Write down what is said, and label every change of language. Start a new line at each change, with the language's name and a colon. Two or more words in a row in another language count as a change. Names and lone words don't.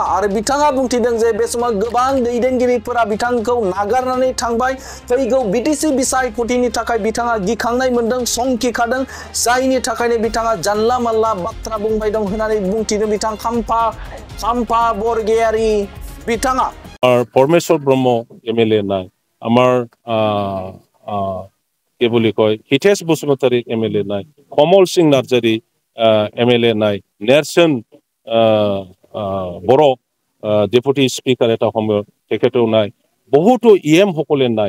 Bodo: आरो बिथाङा बुंथिदों जे बे समाव गोबां दैदेनगिरिफोरा बिथांखौ नागारनानै थांबाय। फैगौ बिटिसि बिसायख'थिनि थाखाय बिथाङा गिखांनाय मोन्दों, समखिखादों, जायनि थाखायनो बिथाङा जानला मानला बाथ्रा बुंबाय दं होननानै बुंथिदों बिथां खाम्फा बरगयारि बिथाङा।
Assamese: परमेश्वर ब्रह्म एमएलए নাই, আমাৰ কি বুলি কয় হিতেশ বসুমতাৰী এমএলএ নাই, কমল সিং নাৰ্জাৰী এমএলএ নাই, নেৰসন বড়ো ডেপুটি স্পিকাৰ এটা সময়ত তেখেতেও নাই, বহুতো সকলে নাই।